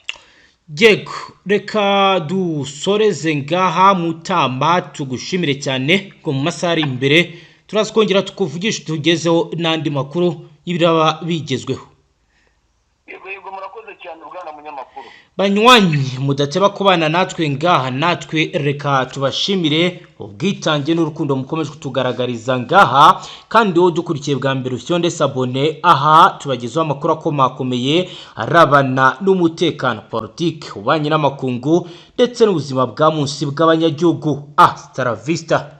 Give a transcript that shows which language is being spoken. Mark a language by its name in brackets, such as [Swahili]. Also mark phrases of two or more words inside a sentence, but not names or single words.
[Rundi] Yego reka dusoreze ngaha Mutamba tugushimire cyane ko mu masaha ari imbere turazikongera tukuvugisha tugezeho n'andi makuru y'ibiraba bigezweho. Yego murakoze cyane urugana munyamakuru. Banywanyi mudateba kubana natwe ngaha natwe reka tubashimire ubwitange n'urukundo mukomeje kutugaragariza ngaha kandi wo dukurikiye bwa mbere usyonde sabone aha tubagezaho amakuru akomakomeye arabana n'umutekano politike ubanye n'amakungu ndetse n'ubuzima bwa munsi bw'abanyagihugu [Spanish] Hasta la vista.